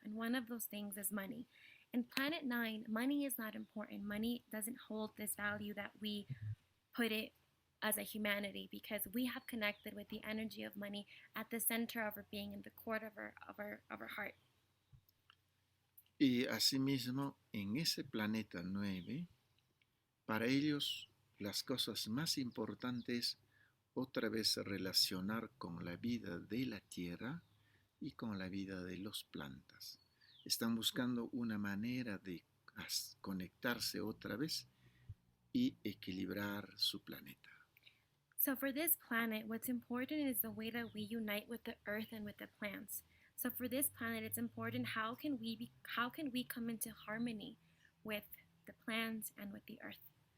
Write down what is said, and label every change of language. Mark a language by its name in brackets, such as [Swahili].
[English] And one of those things is money. In Planet 9, money is not important. Money doesn't hold this value that we put it as a humanity, because we have connected with the energy of money at the center of our being, in the core of our heart. [Spanish] Y asimismo, en ese Planeta 9, para ellos las cosas más importantes otra vez relacionar con la vida de la tierra y con la vida de las plantas. Están buscando una manera de conectarse otra vez y equilibrar su planeta. [English] So for this planet, what's important is the way that we unite with the earth and with the plants. So for this planet, it's important how can we come into harmony with the plants and with the earth.